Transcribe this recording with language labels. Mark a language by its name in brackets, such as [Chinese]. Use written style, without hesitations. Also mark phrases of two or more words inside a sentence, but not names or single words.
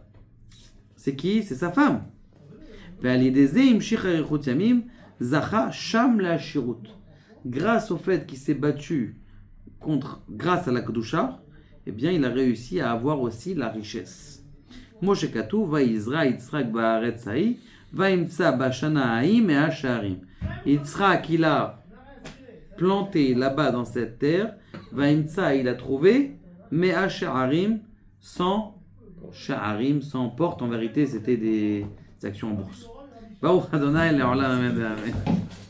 [French] C'est qui? C'est sa femme. Grâce au fait qu'il s'est battu grâce à la Kedusha, eh bien il a réussi à avoir aussi la richesse. [Hebrew] משה כתוב, ויזרע יצחק בארץ ההיא, וימצא בשנה ההיא מאה שערים. [French] Yitzhak, il a planté là-bas dans cette terre, [Hebrew] וימצא, [French] il a trouvé [Hebrew] מאה שערים, [French] 100 sha'arim, 100 portes. En vérité, c'était des actions en bourse. [Hebrew] ברוך אדוני לעולם אמן.